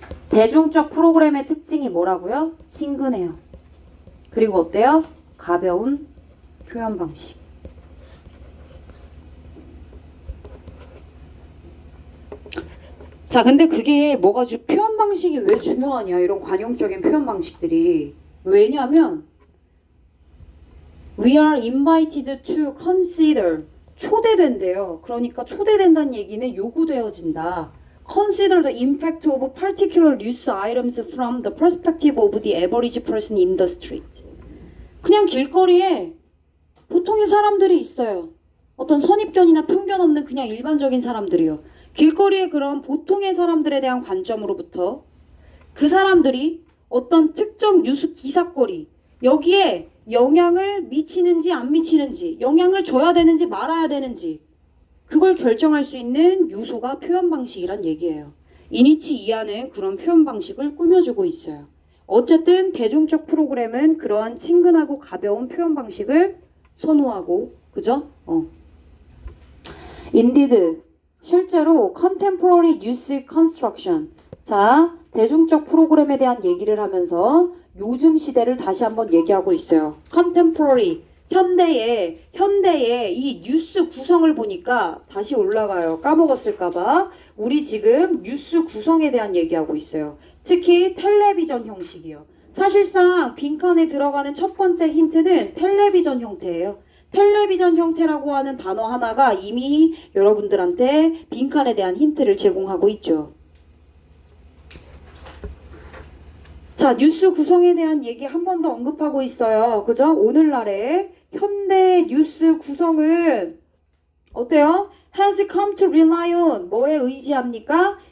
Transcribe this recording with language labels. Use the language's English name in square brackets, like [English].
[Korean] 대중적 프로그램의 특징이 뭐라고요? 친근해요. 그리고 어때요? 가벼운 표현 방식. 자, 근데 그게 뭐가 표현 방식이 왜 중요하냐? 이런 관용적인 표현 방식들이. 왜냐면 [English] we are invited to consider. [Korean] 초대된대요. 그러니까 초대된다는 얘기는 요구되어진다. [English] Consider the impact of particular news items from the perspective of the average person in the street. [Korean] 그냥 길거리에 보통의 사람들이 있어요. 어떤 선입견이나 편견 없는 그냥 일반적인 사람들이요. 길거리에 그런 보통의 사람들에 대한 관점으로부터 그 사람들이 어떤 특정 뉴스 기사거리 여기에 영향을 미치는지 안 미치는지, 영향을 줘야 되는지 말아야 되는지 그걸 결정할 수 있는 요소가 표현 방식이란 얘기예요. 이니치 이하는 그런 표현 방식을 꾸며주고 있어요. 어쨌든 대중적 프로그램은 그러한 친근하고 가벼운 표현 방식을 선호하고, 그죠? [English] Indeed, [Korean] 실제로 [English] contemporary news construction. [Korean] 자, 대중적 프로그램에 대한 얘기를 하면서 요즘 시대를 다시 한번 얘기하고 있어요. contemporary, 현대의 이 뉴스 구성을 보니까 다시 올라가요. 까먹었을까봐. 우리 지금 뉴스 구성에 대한 얘기하고 있어요. 특히 텔레비전 형식이요. 사실상 빈칸에 들어가는 첫 번째 힌트는 텔레비전 형태예요. 텔레비전 형태라고 하는 단어 하나가 이미 여러분들한테 빈칸에 대한 힌트를 제공하고 있죠. 자, 뉴스 구성에 대한 얘기 한 번 더 언급하고 있어요. 그죠? 오늘날의 현대 뉴스 구성은 어때요? [English] has come to rely on [Korean] 뭐에 의지합니까?